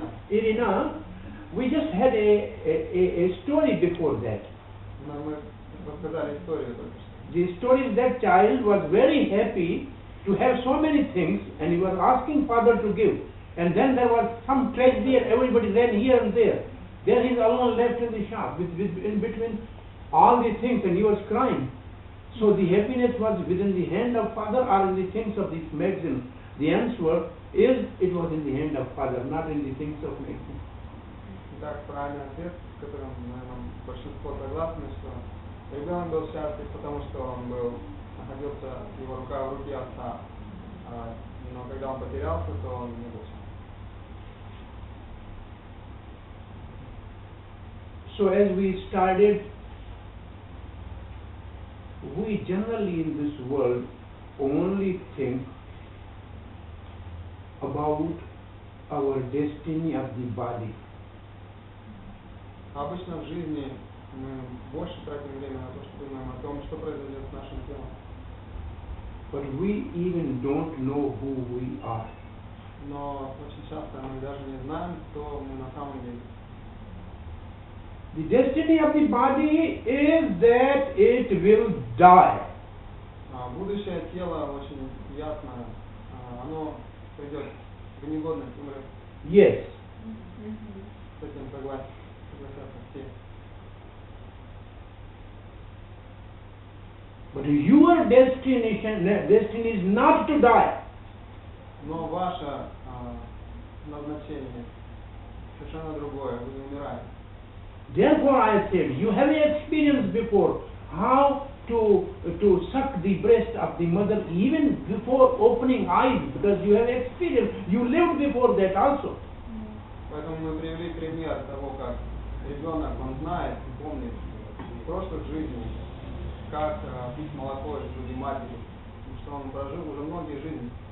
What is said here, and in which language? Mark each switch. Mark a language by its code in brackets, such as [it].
[en] Irina, we just had a story before that. [ru] Но мы рассказали историю только что. [en] The story is that child was very happy to have so many things and he was asking father to give. And then there was some tragedy and everybody ran here and there. There he is alone left in the shop with in between all the things and he was crying. So the happiness was within the hand of father or in the things of this magazine. The answer is it was in the hand of father, not in the things of magazine. [ru] Итак, правильный ответ, с которым, наверное, большинство согласны, что ребенок был счастлив, потому что он находился, его рука в руке отца. Но когда он потерялся, то он не был счастлив. [en] So as we started, we generally in this world only think about our destiny of the body. [ru] Обычно в жизни мы больше тратим время на то, что думаем о том, что произойдет с нашим телом. [en] But we even don't know who we are. [ru] Но очень часто мы даже не знаем, кто мы на самом деле. [en] The destiny of the body is that it will die. [ru] Будущее тело очень ясно, оно придет в негодность, умрет. [en] Yes. [ru] С этим согласятся все. [en] But your destiny is not to die. [ru] Но ваше назначение совершенно другое, вы не умираете. [en] Therefore I said, you have experienced before how to suck the breast of the mother even before opening eyes, because you have experience, you lived before that also. [ru] Поэтому мы привели пример того, как ребенок, он знает и помнит в прошлых жизнях, как пить молоко из груди матери, потому что он прожил уже многие жизни.